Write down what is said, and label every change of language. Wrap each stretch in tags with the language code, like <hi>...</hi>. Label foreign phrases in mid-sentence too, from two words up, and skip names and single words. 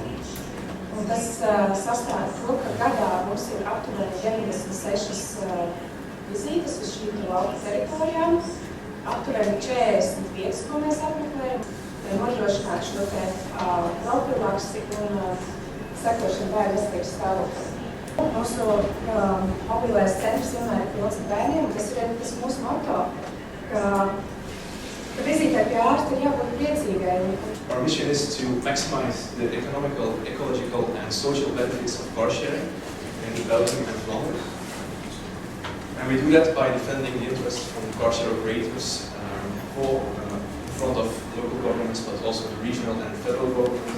<lv>Un tas sastāv to, ka gadā mums ir aptuveni 96 vizītes uz šīm lauku teritorijām, aptuveni 45, ko mēs apmeklējam, lai nodrošinātu šo te profilaksi un sekošanu bērnu veselības stāvoklim. Mūsu mobilais centrs vienmēr ir pilns ar bērniem, un tas ir mūsu moto, ka vizītē pie ārsta ir jābūt priecīgai.</lv> <en>Our mission is to maximize the economical, ecological and social benefits of car sharing in Belgium and Flanders. And we do that by defending the interests from car share operators in front of local governments, but also the regional and federal government.</en>